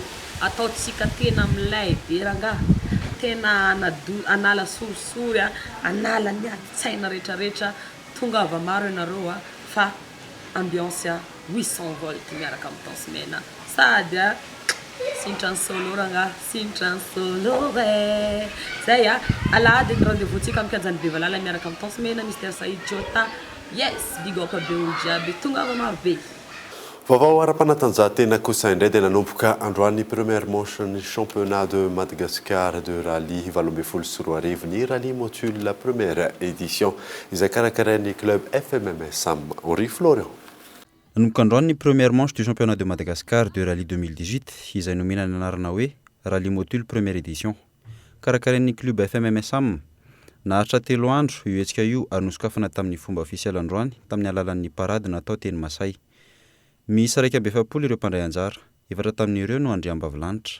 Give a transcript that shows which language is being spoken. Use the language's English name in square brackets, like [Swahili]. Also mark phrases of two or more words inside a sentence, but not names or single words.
[Malagasy] Ataotsika tena milay be rangaha. Tena anala sorisory, anala ny adi-tsaina rehetrarehetra. Tonga avy maro ianareo fa ambiance 800 volt miaraka amin'ny Tansimena. Sady sintra solo rangaha, sintra solo zay alahady ny rendez-vous-tsika amin'ny kianjan'ny Bevalala miaraka amin'ny Tansimena, Mr Said Tsota. [English] Yes, big up [Malagasy] be olo jiaby, tonga avy maro be. Vaovao ara-panatanjahantena kosa indray dia nanomboka androany [French] première manche [Malagasy] ny [French] championnat de Madagascar de rallye [Malagasy] 24 ny [French] rallye motule la première édition [Malagasy] izay karakarain'ny club FMMS Sam Henri Florian. Nanomboka androany ny [French] première manche du championnat de Madagascar de rallye [Malagasy] 2018 izay nomena ny anarana hoe [French] rallye motule première édition. [Malagasy] Karakarain'ny club FMMS Sam nahatra 3 andro io hetsika io ary nosokafana tamin'ny fomba ofisialy androany tamin'ny alalan'ny parade natao teny Masay. Misy 170 ireo mpandray anjara, 4 tamin'ireo no andriambavilanitra.